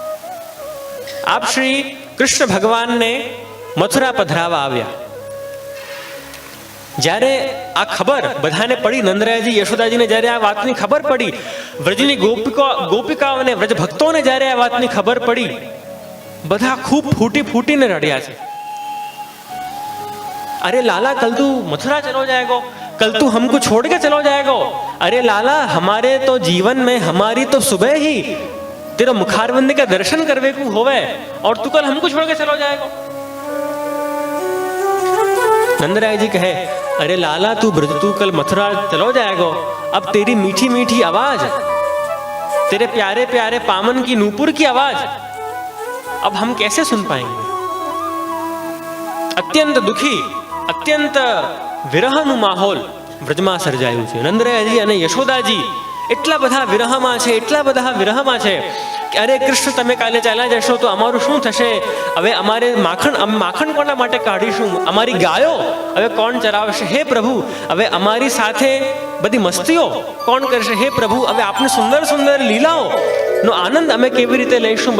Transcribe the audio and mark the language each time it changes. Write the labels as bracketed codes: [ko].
[gu] આપ શ્રી કૃષ્ણ ભગવાનને મથુરા પધરાવા આવ્યા. જ્યારે આ ખબર બધાને પડી, નંદરાયજી યશોદાજીને જ્યારે આ વાતની ખબર પડી, વ્રજની ગોપિકાઓને, વ્રજ ભક્તોને જ્યારે આ વાતની ખબર પડી, બધા ખૂબ ફૂટીને રડ્યા છે. [hi] अरे लाला कल तू मथुरा चलो जाएगा, कल तू हमको छोड़ के चलो जाएगा, अरे लाला हमारे तो जीवन में हमारी तो सुबह ही तेरा मुखारविंद के दर्शन करवे को होवे और तू कल हमको छोड़ के चलो जाएगा. नंदराय जी कहे, अरे लाला तू कल मथुरा चलो जाएगा, अब तेरी मीठी मीठी आवाज, तेरे प्यारे प्यारे पामन की नूपुर की आवाज अब हम कैसे सुन पाएंगे. [gu] અત્યંત દુખી, અત્યંત વિરહનું માહોલ વ્રજમાં સર્જાયું છે. નંદરાયજી અને યશોદાજી એટલા બધા વિરહમાં છે કે અરે કૃષ્ણ તમે કાલે ચાલ્યા જશો તો અમારું શું થશે, હવે અમારે માખણ કોના માટે કાઢીશું, અમારી ગાયો હવે કોણ ચરાવશે, હે પ્રભુ હવે અમારી સાથે બધી મસ્તીઓ કોણ કરશે, હે પ્રભુ હવે આપની સુંદર સુંદર લીલાઓ નો આનંદ અમે કેવી રીતે લઈશું.